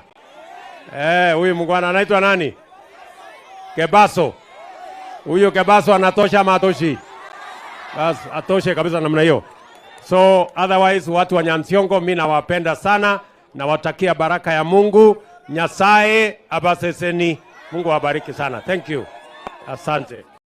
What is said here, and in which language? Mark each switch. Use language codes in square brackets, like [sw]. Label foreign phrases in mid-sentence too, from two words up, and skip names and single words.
[sw] Huyu mungwana anaitwa nani? Kebaso. Huyo Kebaso anatosha matoshi. Bas atoshe kabisa namna hiyo. [en] So otherwise [sw] watu wa Nyansiongo mimi nawapenda sana, na watakia baraka ya Mungu. [guz] Nyasaye abaseseni. [sw] Mungu awabariki sana. [en] Thank you. [sw] Asante.